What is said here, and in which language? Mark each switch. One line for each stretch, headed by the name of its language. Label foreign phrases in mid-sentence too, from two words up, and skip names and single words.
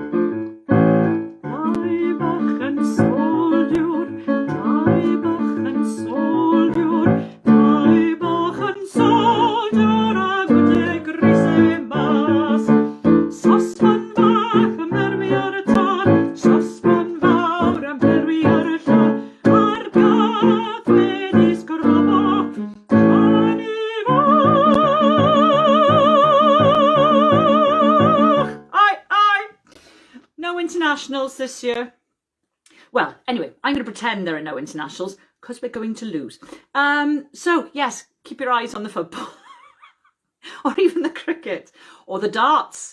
Welsh: Dau bach yn soldiwr, dau bach yn soldiwr, dau bach yn soldiwr a gwydau Christmas. Saucepan bach yn berwi ar y tân, saucepan fawr yn berwi ar y tân, a'r gath wedi sgrafo Johnny bach.
English: Aye. No internationals this year. Well, anyway, I'm going to pretend there are no internationals because we're going to lose. So, yes, keep your eyes on the football. Or even the cricket. Or the darts.